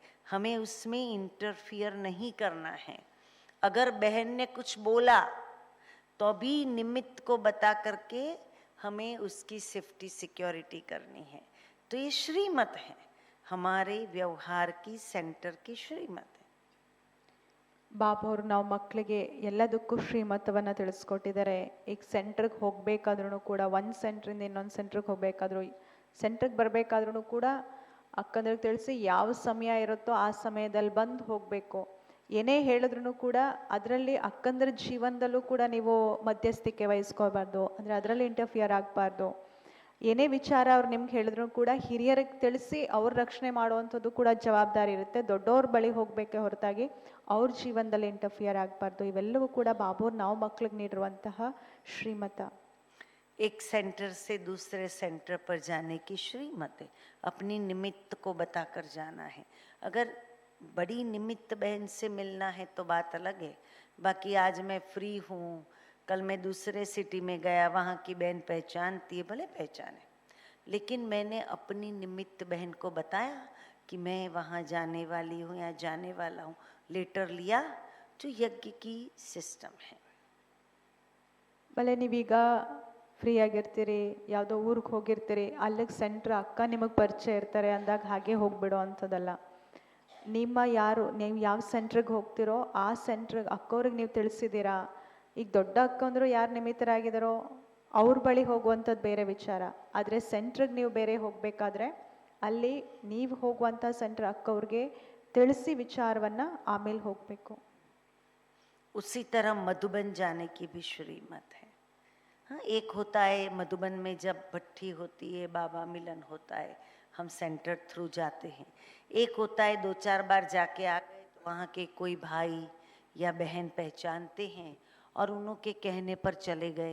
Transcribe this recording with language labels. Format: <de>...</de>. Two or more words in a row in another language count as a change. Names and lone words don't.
<hi>हमें उसमें इंटरफियर नहीं करना है. अगर बहन ने कुछ बोला तो भी निमित्त को बता करके हमें उसकी</hi> <en>safety security</en> <hi>करनी है. तो ये श्रीमत है, हमारे व्यवहार की सेंटर की श्रीमत है.</hi> <kn>ಬಾಬಾವ್ರು ನಾವು ಮಕ್ಕಳಿಗೆ ಎಲ್ಲದಕ್ಕೂ ಶ್ರೀಮತವನ್ನು ತಿಳಿಸ್ಕೊಟ್ಟಿದ್ದಾರೆ. ಈಗ ಸೆಂಟ್ರಿಗೆ ಹೋಗಬೇಕಾದ್ರೂ ಕೂಡ, ಒಂದು ಸೆಂಟ್ರಿಂದ ಇನ್ನೊಂದು ಸೆಂಟ್ರಿಗೆ ಹೋಗಬೇಕಾದ್ರೂ, ಸೆಂಟ್ರಿಗೆ ಬರಬೇಕಾದ್ರೂ ಕೂಡ ಅಕ್ಕಂದ್ರಿಗೆ ತಿಳಿಸಿ ಯಾವ ಸಮಯ ಇರುತ್ತೋ ಆ ಸಮಯದಲ್ಲಿ ಬಂದು ಹೋಗಬೇಕು. ಏನೇ ಹೇಳಿದ್ರು ಕೂಡ ಅದರಲ್ಲಿ ಅಕ್ಕಂದ್ರ ಜೀವನದಲ್ಲೂ ಕೂಡ ನೀವು ಮಧ್ಯಸ್ಥಿಕೆ ವಹಿಸ್ಕೋಬಾರ್ದು, ಅಂದರೆ ಅದರಲ್ಲಿ ಇಂಟರ್ಫಿಯರ್ ಆಗಬಾರ್ದು. ಏನೇ ವಿಚಾರ ಅವ್ರು ನಿಮ್ಗೆ ಹೇಳಿದ್ರು ಕೂಡ ಹಿರಿಯರಿಗೆ ತಿಳಿಸಿ ಅವ್ರ ರಕ್ಷಣೆ ಮಾಡುವಂಥದ್ದು ಕೂಡ ಜವಾಬ್ದಾರಿ ಇರುತ್ತೆ. ದೊಡ್ಡವ್ರ ಬಳಿ ಹೋಗಬೇಕೆ ಹೊರತಾಗಿ ಅವ್ರ ಜೀವನದಲ್ಲಿ ಇಂಟರ್ಫಿಯರ್ ಆಗಬಾರ್ದು. ಇವೆಲ್ಲವೂ ಕೂಡ ಬಾಬಾವ್ರು ನಾವು ಮಕ್ಳಿಗೆ ನೀಡಿರುವಂತಹ ಶ್ರೀಮತ.</kn> <hi>एक सेंटर से दूसरे सेंटर पर जाने की श्रीमत है। अपनी निमित्त को बताकर जाना है। अगर बड़ी निमित्त बहन से मिलना है तो बात अलग है। बाकी आज मैं फ्री हूँ, कल मैं दूसरे सिटी में गया, वहाँ की बहन पहचानती है, भले पहचाने, लेकिन मैंने अपनी निमित्त बहन को बताया कि मैं वहाँ जाने वाली हूँ या जाने वाला हूँ, लेटर लिया, जो यज्ञ की सिस्टम है।</hi> <kn>ಬಲೆ ನೀವೀಗ ಫ್ರೀ ಆಗಿರ್ತೀರಿ, ಯಾವುದೋ ಊರಿಗೆ ಹೋಗಿರ್ತೀರಿ, ಅಲ್ಲಿಗೆ ಸೆಂಟ್ರ್ ಅಕ್ಕ ನಿಮಗೆ ಪರಿಚಯ ಇರ್ತಾರೆ ಅಂದಾಗ ಹಾಗೆ ಹೋಗ್ಬಿಡೋ ಅಂಥದ್ದಲ್ಲ. ನೀವು ಯಾವ ಸೆಂಟ್ರಿಗೆ ಹೋಗ್ತಿರೋ ಆ ಸೆಂಟ್ರಿಗೆ ಅಕ್ಕವ್ರಿಗೆ ನೀವು ತಿಳಿಸಿದ್ದೀರಾ. ಈಗ ದೊಡ್ಡ ಅಕ್ಕಂದ್ರು ಯಾರು ನಿಮಿತ್ತರಾಗಿದ್ದಾರೋ ಅವ್ರ ಬಳಿ ಹೋಗುವಂಥದ್ದು ಬೇರೆ ವಿಚಾರ. ಆದರೆ ಸೆಂಟ್ರಿಗೆ ನೀವು ಬೇರೆ ಹೋಗಬೇಕಾದ್ರೆ ಅಲ್ಲಿ ನೀವು ಹೋಗುವಂಥ ಸೆಂಟ್ರ್ ಅಕ್ಕವ್ರಿಗೆ ತಿಳಿಸಿ ವಿಚಾರವನ್ನು ಆಮೇಲೆ ಹೋಗಬೇಕು.</kn> <hi>उसी तरह मधुबन जाने की भी श्रीमत है। हाँ, एक होता है मधुबन में जब भट्ठी होती है, बाबा मिलन होता है, हम</hi> <en>centre through</en> <hi>जाते हैं। एक होता है 2-4 बार जाके आ गए तो वहाँ के कोई भाई या बहन पहचानते हैं और उनके कहने पर चले गए।</hi>